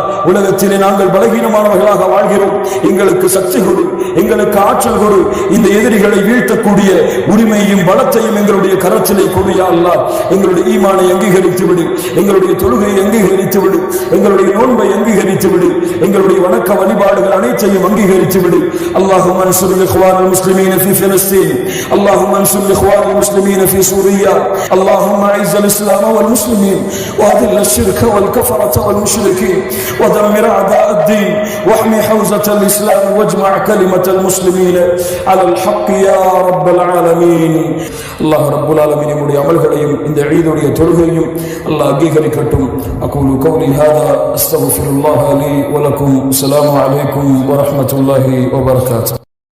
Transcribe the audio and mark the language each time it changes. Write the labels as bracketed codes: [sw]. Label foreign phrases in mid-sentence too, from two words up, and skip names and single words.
[ta] உலகத்திலே நாங்கள் பலகீனமானவர்களாக வாழ்கிறோம், எங்களுக்கு சக்தி கொடு, எங்களுக்கு ஆற்றல் கொடு. இந்த எதிரிகளை வீழ்த்தக்கூடிய உரிமையும் பலத்தையும் எங்களுடைய கரத்திலே கொடு [ar] يا الله. [ta] எங்களுடைய ஈமானை அங்கீகரித்து விடு, எங்களுடைய தொழுகையை அங்கீகரித்து விடு, எங்களுடைய நோன்பை அங்கீகரித்து விடு, எங்களுடைய வணக்க வழிபாடுகள் அனைத்தையும் அங்கீகரித்து விடு. [ar] اللهم انصر الاخوان المسلمين في فلسطين، اللهم انصر الاخوان المسلمين في سوريا، اللهم اعز الاسلام والمسلمين واذل الشرك والكفرة والمشركين ودمر اعداء الدين واحمي حوزة الاسلام واجمع كلمة المسلمين على الحق يا رب العالمين. الله رب العالمين [ta] நம்முடைய அமல்களையும் இந்த ஈதுடைய தொழுகையும் அல்லாஹ் அங்கீகரிக்கட்டும். [ar] أقول قولي هذا أستغفر الله لي ولكم. السلام عليكم ورحمة الله وبركاته.